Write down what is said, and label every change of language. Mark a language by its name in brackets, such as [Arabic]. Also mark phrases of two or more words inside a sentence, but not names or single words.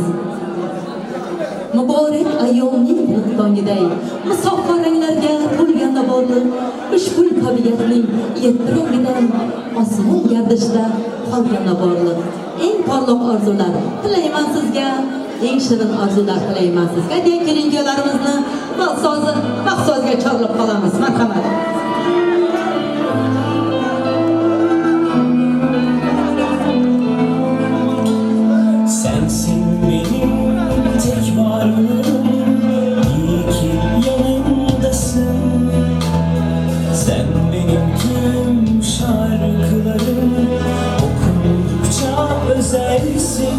[Uzbek] Muborak ayyomning tong'iday, musaffo ranglarga to'lganda borliq, ushbu tabiatning yettirovidan osmon gardishida qolganda borliq. Eng porloq orzular tilayman sizga, eng shirin orzular tilayman sizga deya kelin-kuyovlarimizni baxtsozga chorlab qolamiz. Marhamat. [Turkish] Sensin benim tek varlığım, iyi ki yanımdasın. Sen benim tüm şarkılarım, okudukça özelsin.